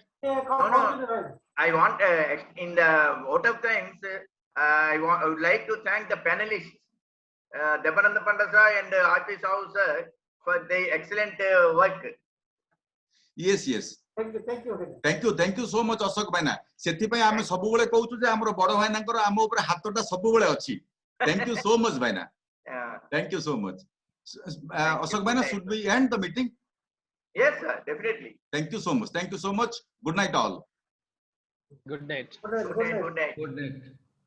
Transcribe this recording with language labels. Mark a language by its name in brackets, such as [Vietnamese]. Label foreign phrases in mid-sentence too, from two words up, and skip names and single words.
[English] No, I want in the vote of thanks. I would like to thank the panelists, Devananda Panda sir and Arti Sahu sir, for the excellent work. Yes. Thank you so much, Ashok Bhaina. [Odia] ସେଥି ପାଇଁ ଆମେ ସବୁ ବେଳେ କହୁଛୁ ଯେ ଆମର ବଡ଼ ଭାଇନାଙ୍କର ଆମ ଉପରେ ହାତଟା ସବୁ ବେଳେ ଅଛି. [English] Thank you so much, Bhaina. Thank you so much. Ashok Bhaina, should we end the meeting? Yes, sir, definitely. Thank you so much. Good night, all. Good night. Good night. Good night.